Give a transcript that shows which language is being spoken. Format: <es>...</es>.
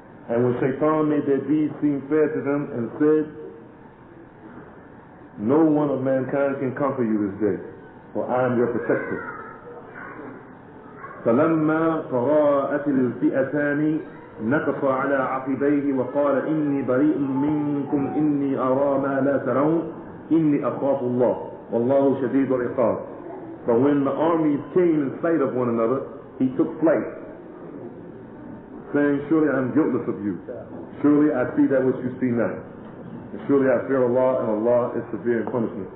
<en>And when Shaitan made their deeds seem fair to them and said, no one of mankind can conquer you this day, for I am your protector.</en> <ar>فَلَمَّا تَرَاءَتِ الْفِئَتَانِ نكص على عقبيه وقال إني بريء منكم إني أرى ما لا ترون إني أخاف الله والله شديد العقاب.</ar> <en>But when the armies came in sight of one another, he took flight, saying, surely I am guiltless of you. Surely I see that which you see not. And surely I fear Allah, and Allah is severe in punishment.</en>